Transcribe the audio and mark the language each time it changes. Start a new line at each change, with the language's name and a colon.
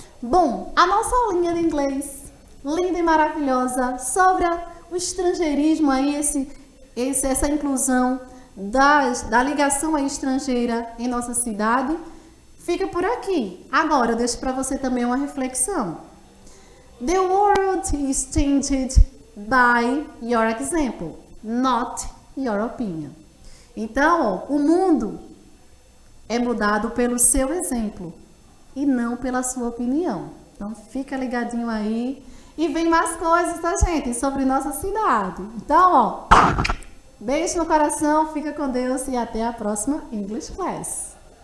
Portuguese: Bom, a nossa aulinha de inglês, linda e maravilhosa, sobre o estrangeirismo aí, essa inclusão da ligação aí estrangeira em nossa cidade, fica por aqui. Agora eu deixo para você também uma reflexão.
English: The world is changed by your example, not your opinion.
Portuguese: Então, o mundo é mudado pelo seu exemplo e não pela sua opinião. Então, fica ligadinho aí. E vem mais coisas, tá, gente? Sobre nossa cidade. Então, ó, beijo no coração, fica com Deus e até a próxima English Class.